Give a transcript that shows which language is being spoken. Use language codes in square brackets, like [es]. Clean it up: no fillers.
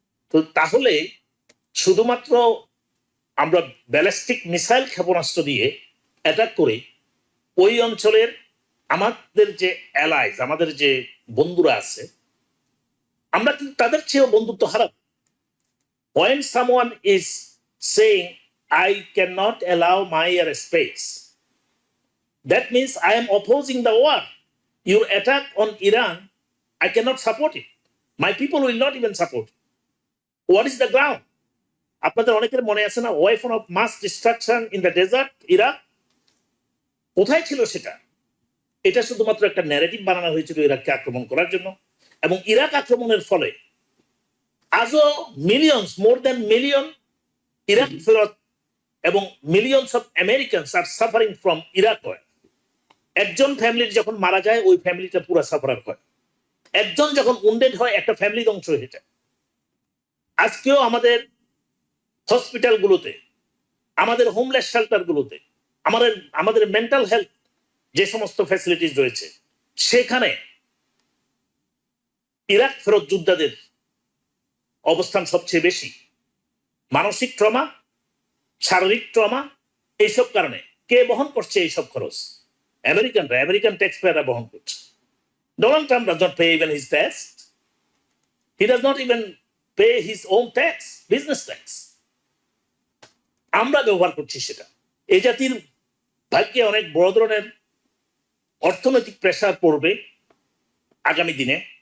[bn] তো তাহলে শুধুমাত্র আমরা ব্যালিস্টিক মিসাইল ক্ষেপণাস্ত্র দিয়ে অ্যাটাক করে ওই অঞ্চলের আমাদের যে অ্যালাইজ, আমাদের যে বন্ধুরা আছে, আমরা কিন্তু তাদের চেয়েও বন্ধুত্ব হারাবো। [en] When someone is saying I cannot allow my airspace, that means I am opposing the war. Your attack on Iran, I cannot support it. My people will not even support it. What is the ground? [bn] আপনাদের অনেকের মনে আছে না, [en] Weapon of mass destruction in the desert Iraq? [bn] কোথায় ছিল সেটা? এটা শুধুমাত্র একটা ন্যারেটিভ বানানো হয়েছিল ইরাককে আক্রমণ করার জন্য। এবং ইরাক আক্রমণের ফলে আজও millions, [en] more than million [bn] Iraq ফেরত এবং [en] Millions of Americans are suffering from Iraq war. [bn] একজন ফ্যামিলির যখন মারা যায়, ওই ফ্যামিলিটা পুরো সাফার হয়। একজন যখন উন্ডেড হয়, একটা ফ্যামিলি ধ্বংস হয়ে যায়। আজকেও আমাদের হসপিটালগুলোতে, আমাদের হোমলেস শেল্টারগুলোতে, আমাদের মেন্টাল হেলথ যে সমস্ত ফ্যাসিলিটিস রয়েছে, সেখানে ইরাক ফেরত যোদ্ধাদের অবস্থান সবচেয়ে বেশি। মানসিক ট্রমা, শারীরিক ট্রমা, এইসব কারণে কে বহন করছে এইসব খরচ? আমেরিকানরা, আমেরিকান ট্যাক্স পেয়াররা বহন করছে। [en] Donald Trump does not pay even his tax. He does not even pay his own tax, business tax. [bn] আমরা ব্যবহার করছি সেটা। এই জাতির ভাগ্যে অনেক বড় ধরনের অর্থনৈতিক প্রেসার পড়বে আগামী দিনে।